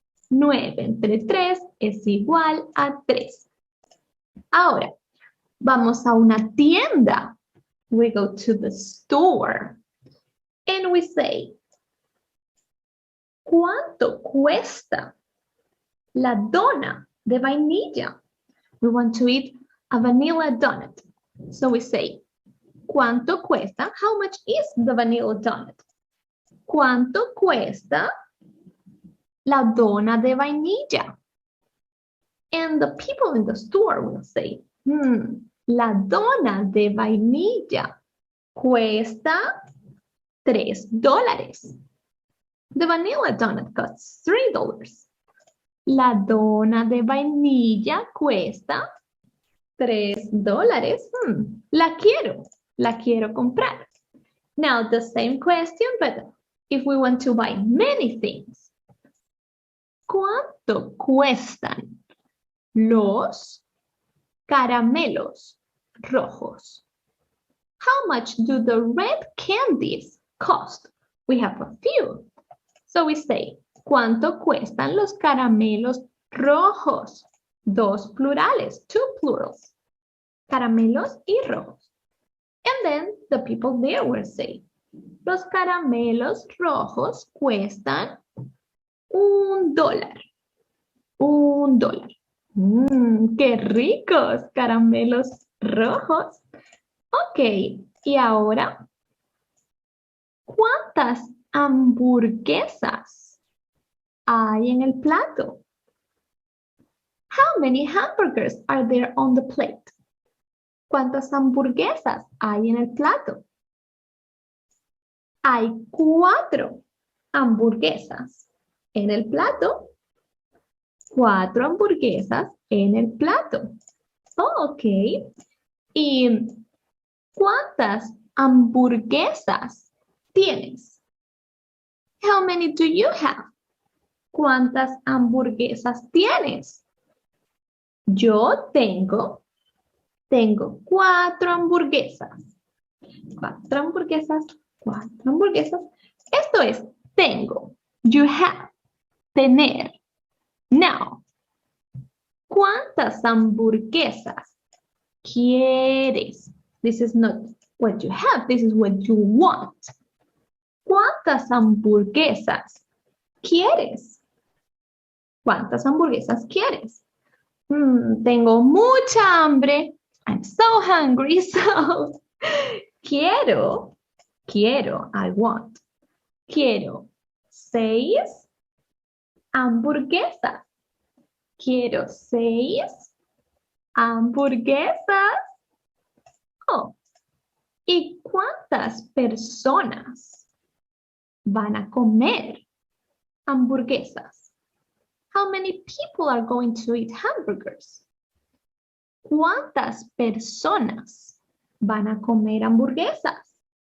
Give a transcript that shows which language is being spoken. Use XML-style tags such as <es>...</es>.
<es>9 entre 3 es igual a 3. Ahora, vamos a una tienda.</es> <en>We go to the store. And we say,</en> <es>¿cuánto cuesta la dona de vainilla?</es> <en>We want to eat a vanilla donut. So we say,</en> <es>¿cuánto cuesta?</es> <en>How much is the vanilla donut?</en> <es>¿Cuánto cuesta la dona de vainilla?</es> <en>And the people in the store will say,</en> <es>la dona de vainilla cuesta $3.</es> <en>The vanilla donut costs $3.</en> <es>La dona de vainilla cuesta $3. La quiero comprar.</es> <en>Now the same question, but if we want to buy many things.</en> <es>¿Cuánto cuestan los caramelos rojos?</es> <en>How much do the red candies cost? We have a few. So we say,</en> <es>¿cuánto cuestan los caramelos rojos? 2 plurales,</es> <en>2 plurals.</en> <es>Caramelos y rojos.</es> <en>And then the people there will say, los caramelos rojos cuestan $1. $1.</en> <es>¡Qué ricos! Caramelos rojos. Ok, y ahora, ¿cuántas hamburguesas hay en el plato?</es> <en>How many hamburgers are there on the plate?</en> <es>¿Cuántas hamburguesas hay en el plato? Hay 4 hamburguesas en el plato. 4 hamburguesas en el plato. Oh, ok. ¿Y cuántas hamburguesas tienes?</es> <en>How many do you have?</en> <es>¿Cuántas hamburguesas tienes? Yo tengo 4 hamburguesas. 4 hamburguesas, 4 hamburguesas. Esto es tengo.</es> <en>You have.</en> <es>Tener. Now, ¿cuántas hamburguesas quieres?</es> <en>This is not what you have, this is what you want.</en> <es>¿Cuántas hamburguesas quieres? ¿Cuántas hamburguesas quieres? Tengo mucha hambre.</es> <en>I'm so hungry, so quiero, I want.</en> <es>Quiero 6 hamburguesas. Quiero 6 hamburguesas. Oh. ¿Y cuántas personas van a comer hamburguesas?</es> <en>How many people are going to eat hamburgers?</en> <es>¿Cuántas personas van a comer hamburguesas?</es>